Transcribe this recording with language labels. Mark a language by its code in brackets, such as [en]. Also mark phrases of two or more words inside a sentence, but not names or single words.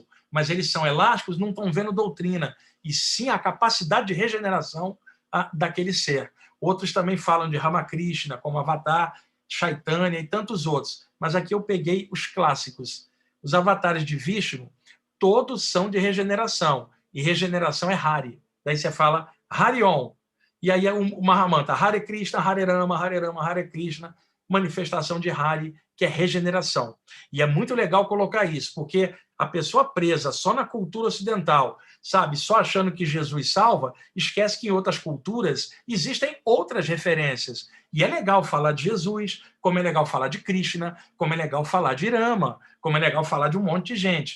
[pt] Mas eles são elásticos, não estão vendo doutrina, e sim a capacidade de regeneração daquele ser. Outros também falam de Ramakrishna como avatar, Chaitanya e tantos outros. Mas aqui eu peguei os clássicos. Os avatares de Vishnu, todos são de regeneração. E regeneração é Hari. Daí você fala Harion. E aí é o Mahamantra, [sa] हरे कृष्ण हरे राम हरे राम हरे कृष्ण, [pt] manifestação de Hari, que é regeneração. E é muito legal colocar isso, porque a pessoa presa só na cultura ocidental, sabe, só achando que Jesus salva, esquece que em outras culturas existem outras referências. E é legal falar de Jesus, como é legal falar de Krishna, como é legal falar de Rama, como é legal falar de um monte de gente.